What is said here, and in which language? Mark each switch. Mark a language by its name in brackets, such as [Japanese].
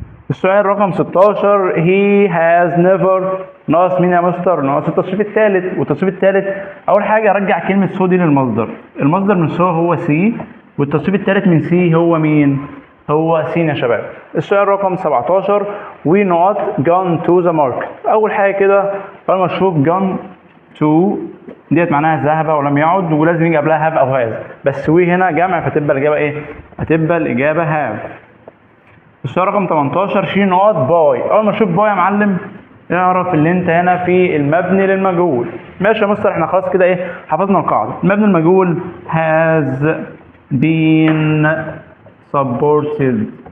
[Arabic] السؤال رقم 16 he has never ناقص مين يا مستر؟ ناقص التصريف الثالث، والتصريف الثالث اول حاجه ارجع كلمه سو دي للمصدر، المصدر من سو هو سي، والتصريف الثالث من سي هو مين؟ هو سين يا شباب. السؤال رقم [English] 17 we not gone to the market. [Arabic] اول حاجه كده اول ما اشوف gone to ديت معناها ذهب ولم يعد، ولازم يجي قبلها have او has، بس we هنا جمع فتبقى الاجابه ايه؟ هتبقى الاجابه have. السؤال رقم 18 شي نقط باي. اول ما اشوف باي يا معلم اعرف اللي انت هنا في المبني للمجهول. ماشي يا مستر احنا خلاص كده ايه؟ حفظنا القاعده. المبني المجهول [English] has been supported.